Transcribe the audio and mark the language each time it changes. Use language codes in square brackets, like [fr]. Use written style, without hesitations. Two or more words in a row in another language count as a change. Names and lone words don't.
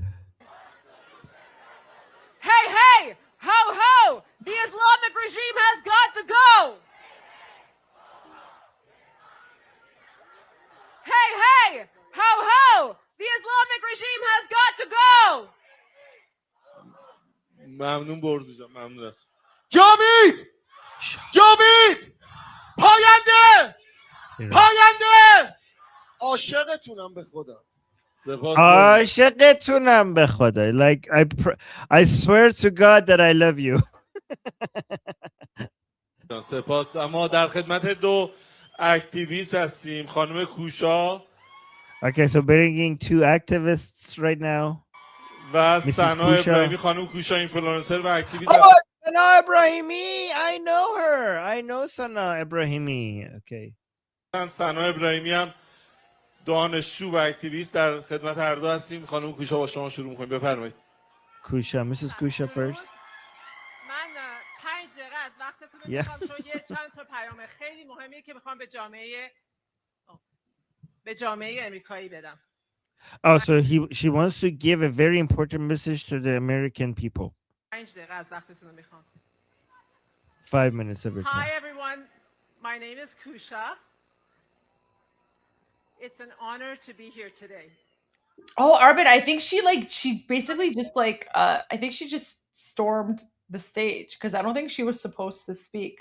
[en] Hey, ho, the Islamic regime has got to go. Hey, ho, the Islamic regime has got to go. [fa] ممنون برزو جان، ممنون است. جاوید پاینده عاشقتونم به خدا. عاشقتونم به خدا. [en] Like I swear to God that I love you. [fa] سپاس. اما در خدمت دو اکتیویست هستیم، خانم کوشا. [en] Okay, so bringing two activists right now. [fa] و سنا ابراهیمی. خانم کوشا اینفلوئنسر و اکتیویست. سنا ابراهیمی. [en] I know her. I know سنا ابراهیمی. Okay. [fa] سنا ابراهیمی هم دانشجو و اکتیویست در خدمت هر دو هستیم. خانم کوشا با شما شروع می‌کنیم. بفرمایید. [en] کوشا، Mrs. کوشا first. [fa] من 5 دقیقه از وقتتون رو می‌خوام چون یه چند تا پیام خیلی مهمیه که می‌خوام به جامعه به جامعه آمریکایی بدم. [en] Oh, so she wants to give a very important message to the American people. [fa] 5 دقیقه از وقتتون رو میخوام. [en] 5 minutes of your Hi time. everyone, my name is Kusha. It's an honor to be here today. Oh, Armin, I think she basically just I think she just stormed the stage because I don't think she was supposed to speak.